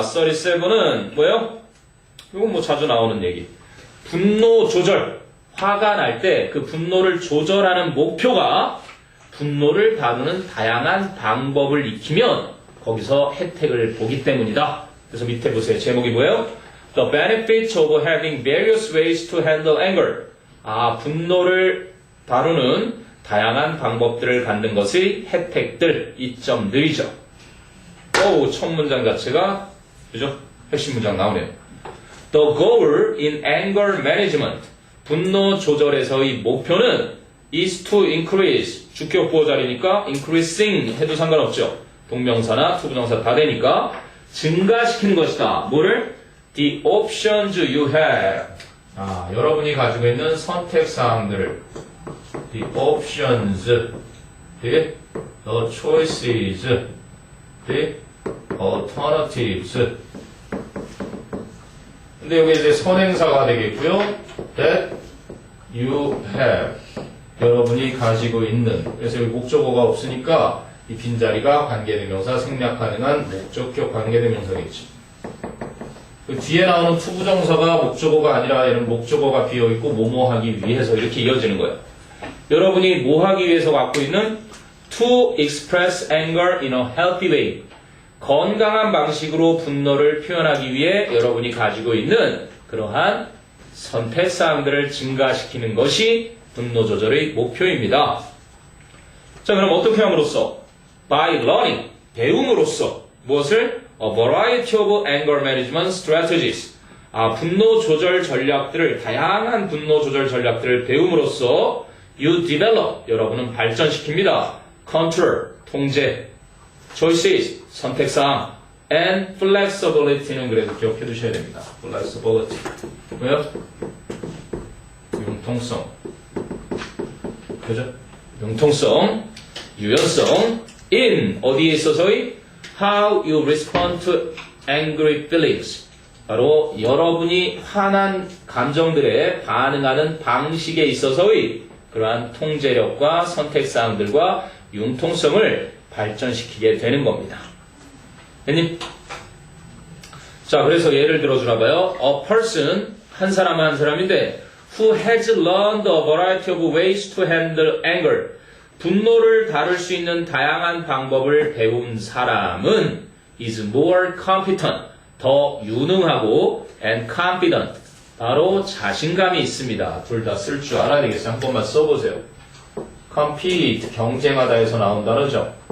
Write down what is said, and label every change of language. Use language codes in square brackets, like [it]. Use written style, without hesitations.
[ko] 37은 뭐예요? 이건 뭐 자주 나오는 얘기. 분노 조절. 화가 날 때 그 분노를 조절하는 목표가 분노를 다루는 다양한 방법을 익히면 거기서 혜택을 보기 때문이다. 그래서 밑에 보세요. 제목이 뭐예요? [en] The benefits of having various ways to handle anger. [ko] 분노를 다루는 다양한 방법들을 갖는 것의 혜택들, 이점들이죠. 첫 문장 자체가 그죠? 핵심 문장 나오네요. [en] The goal in anger management. [ko] 분노 조절에서의 목표는 [en] is to increase. [ko] 주격 보호자리니까 increasing 해도 상관없죠. 동명사나 투부정사 다 되니까 증가시키는 것이다. 뭐를? [en] The options you have. [ko] 여러분이 가지고 있는 선택사항들을 [en] The options, the choices, the alternatives. [ko] 근데 여기 이제 선행사가 되겠고요. [en] That you have. [ko] 여러분이 가지고 있는. 그래서 여기 목적어가 없으니까 이 빈자리가 관계대명사, 생략 가능한 목적격 관계대명사겠지. 그 뒤에 나오는 투부정사가 목적어가 아니라 얘는 목적어가 비어있고 뭐뭐 하기 위해서 이렇게 이어지는 거예요. 여러분이 뭐 하기 위해서 갖고 있는 [en] to express anger in a healthy way. [ko] 건강한 방식으로 분노를 표현하기 위해 여러분이 가지고 있는 그러한 선택사항들을 증가시키는 것이 분노 조절의 목표입니다. 자, 그럼 어떻게 함으로써? [en] By learning, [ko] 배움으로써 무엇을? [en] A variety of anger management strategies. [ko] 분노 조절 전략들을, 다양한 분노 조절 전략들을 배움으로써 [en] you develop, [ko] 여러분은 발전시킵니다. Control, 통제. Choices, 선택사항. [en] And flexibility [ko] 는 그래도 기억해 두셔야 됩니다. Flexibility. 왜요? 융통성. 그죠? 융통성, 유연성. [en] In, [ko] 어디에 있어서의? [en] How you respond to angry feelings. [ko] 바로 여러분이 화난 감정들에 반응하는 방식에 있어서의 그러한 통제력과 선택사항들과 융통성을 발전시키게 되는 겁니다. 됐니? 자, 그래서 예를 들어주나 봐요. [en] A person, [ko] 한 사람은 한 사람인데 [en] who has learned a variety of ways to handle anger. [ko] 분노를 다룰 수 있는 다양한 방법을 배운 사람은 [en] is more competent, [ko] 더 유능하고 [en] and confident, [ko] 바로 자신감이 있습니다. 둘 다 쓸 줄 알아야 되겠어요. 한 번만 써보세요. compete, 경쟁하다에서 나온 단어죠.